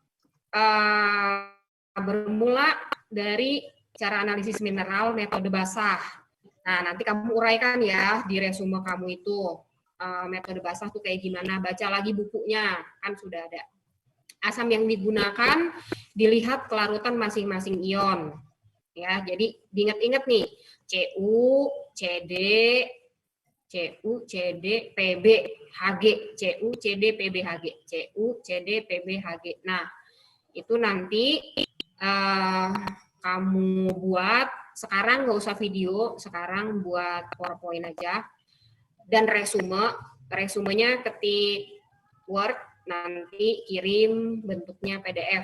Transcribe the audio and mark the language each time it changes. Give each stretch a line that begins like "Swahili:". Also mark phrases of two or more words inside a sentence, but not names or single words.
Indonesian: Bermula dari cara analisis mineral metode basah. Nah, nanti kamu uraikan ya di resume kamu itu. Metode basah tuh kayak gimana, baca lagi bukunya, kan sudah ada. Asam yang digunakan, dilihat kelarutan masing-masing ion. Ya, jadi diingat-ingat nih, Cu, CD, PB, Hg, Cu, CD, PB, Hg, Cu, CD, PB, Hg. Nah, itu nanti kamu buat, sekarang nggak usah video, sekarang buat PowerPoint aja, dan resumenya ketik Word, nanti kirim bentuknya PDF.